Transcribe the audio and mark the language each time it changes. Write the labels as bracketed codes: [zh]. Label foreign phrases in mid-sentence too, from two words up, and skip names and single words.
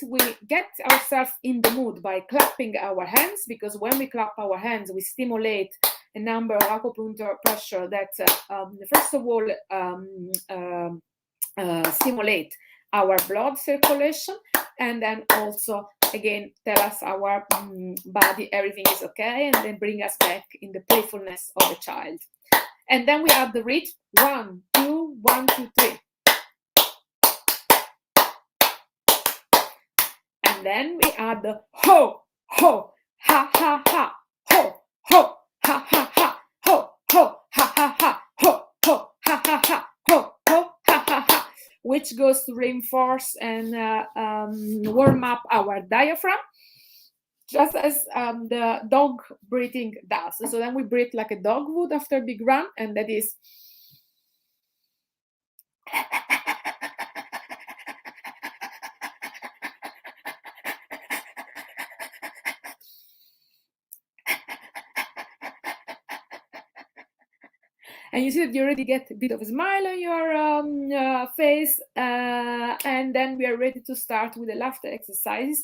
[en] We get ourselves in the mood by clapping our hands, because when we clap our hands, we stimulate a number of acupuncture pressure that, first of all, stimulate our blood circulation, and then also again tell us our body everything is okay, and then bring us back in the playfulness of a child. And then we add the rhythm. 1, 2, 1, 2, 3. And then we add the ho, ho, ha, ha, ha, ho, ho, ha, ha, ha, ho, ho, ha, ha, ha, ho, ho, ha, ha, ha, ho, ho, ha, ha, ha, which goes to reinforce and warm up our diaphragm, just as the dog breathing does. So then we breathe like a dog would after a big run, and that is and you see that you already get a bit of a smile on your face, and then we are ready to start with the laughter exercise.